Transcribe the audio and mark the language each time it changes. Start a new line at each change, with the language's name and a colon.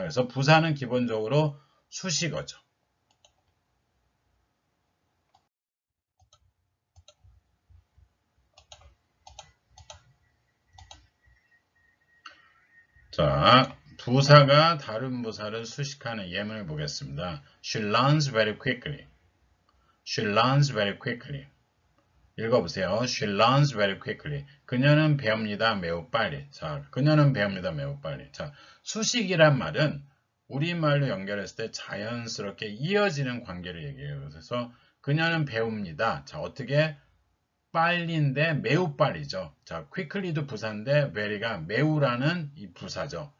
Korean: 그래서 부사는 기본적으로 수식어죠. 자, 부사가 다른 부사를 수식하는 예문을 보겠습니다.
English: She learns very quickly. She learns very quickly.
Korean: 읽어보세요.
English: She learns very quickly.
Korean: 그녀는 배웁니다. 매우 빨리. 자, 그녀는 배웁니다. 매우 빨리. 자, 수식이란 말은 우리말로 연결했을 때 자연스럽게 이어지는 관계를 얘기해요. 그래서 그녀는 배웁니다. 자, 어떻게? 빨리인데 매우 빨리죠. 자, quickly도 부사인데 very가 매우라는 이 부사죠.